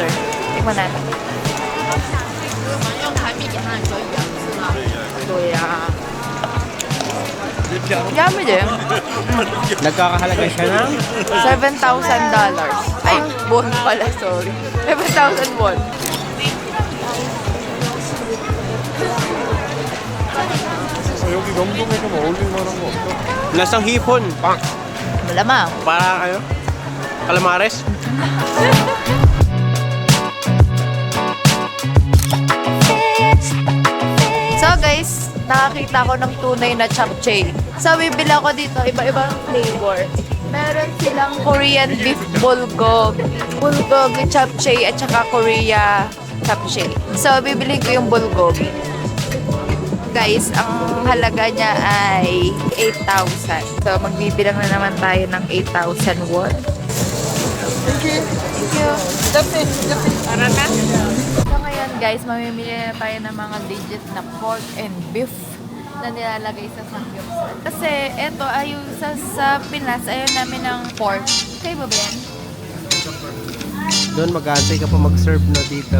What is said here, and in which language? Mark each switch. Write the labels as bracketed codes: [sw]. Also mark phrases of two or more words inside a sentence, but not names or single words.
[tl] Tikman natin. Yummy din. Nagkakahalaga siya ng $7,000. Ay, won pala. Sorry. 7,000 won. [ko] 여기 명동에 좀 어울릴 만한 거 없어? [tl] lasang hipon. Pang. Malamang. Para calamares. So guys, nakakita ko ng tunay na japchae. So bibili ako dito, iba-ibang flavor. Meron silang [en] Korean beef [tl] bulgogi, japchae at saka Korea japchae. So bibili ko yung bulgogi. Guys, ang halaga niya ay 8,000. So magbibilang na naman tayo ng 8,000 won. [en] Thank you. [tl] So ngayon guys, mamimili na tayo ng mga legit na [en] pork and beef [tl] na nilalagay sa samgyeopsal. Kasi eto, ayaw sa Pinas, ayaw namin ng pork. Kayo ba ba yan? Doon mag-aantay ka pa mag-serve na dito.